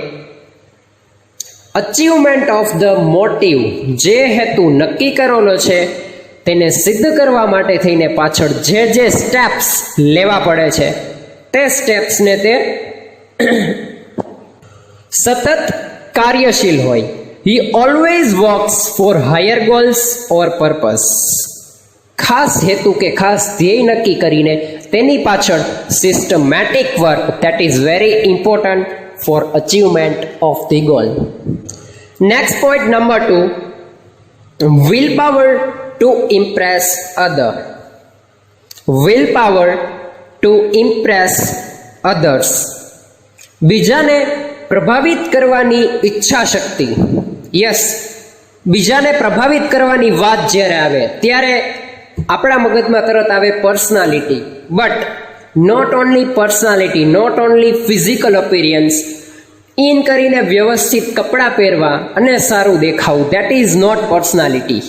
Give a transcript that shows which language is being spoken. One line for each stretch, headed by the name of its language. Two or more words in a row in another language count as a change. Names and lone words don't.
English: achievement of the motive,
Gujarati: જે હેતુ નક્કી કરેલો છે તેને સિદ્ધ કરવા માટે થઈને પાછળ જે સ્ટેપ્સ લેવા પડે છે તે સ્ટેપ્સને તે સતત કાર્યશીલ હોય.
English: He always works for higher goals or purpose.
Gujarati: ખાસ હેતુ કે ખાસ ધ્યેય નક્કી કરીને તેની પાછળ
English: systematic work, that is very important for achievement of the goal. Next point number 2, willpower to impress other. Willpower to impress others.
Gujarati: બીજાને પ્રભાવિત કરવાની ઈચ્છા શક્તિ. યસ, બીજાને પ્રભાવિત કરવાની વાત જ્યારે આવે ત્યારે આપણા મગજમાં તરત આવે પર્સનાલિટી.
English: But not only personality, not only physical appearance, in
Gujarati: કરીને વ્યવસ્થિત કપડાં પહેરવા અને સારું દેખાવું,
English: that is not personality.